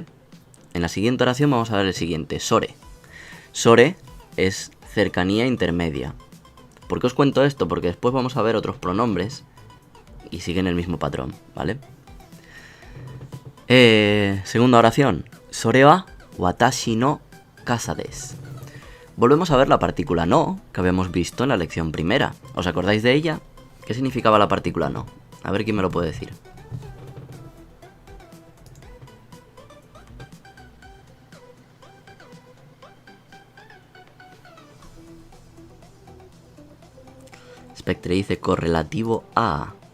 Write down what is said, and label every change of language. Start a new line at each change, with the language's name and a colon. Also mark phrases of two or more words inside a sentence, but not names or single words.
Spanish: En la siguiente oración vamos a ver el siguiente, sore. Sore es cercanía intermedia. ¿Por qué os cuento esto? Porque después vamos a ver otros pronombres y siguen el mismo patrón, ¿vale? Segunda oración,
Japanese: それは私の傘です.
Spanish: Volvemos a ver la partícula no, que habíamos visto en la lección primera. ¿Os acordáis de ella? ¿Qué significaba la partícula no? A ver quién me lo puede decir. Spectre dice correlativo a.